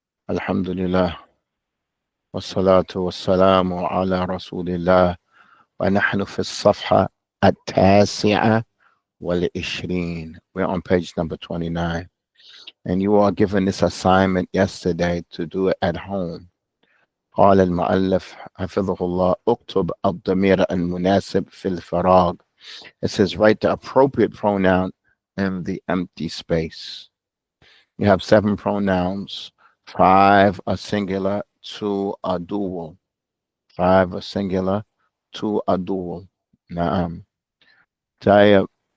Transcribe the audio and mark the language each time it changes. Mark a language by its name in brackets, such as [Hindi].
[Arabic] الحمد لله والصلاة والسلام على رسول الله، ونحن في الصفحة 29. [English] We're on page number 29. And you are given this assignment yesterday to do it at home. [Arabic] قال المؤلف حفظه الله: اكتب الضمير المناسب في الفراغ. [English] It says write the appropriate pronoun in the empty space. You have 7 pronouns. 5 are singular, 2 are dual. 5 are singular, 2 are dual. نعم. طيب.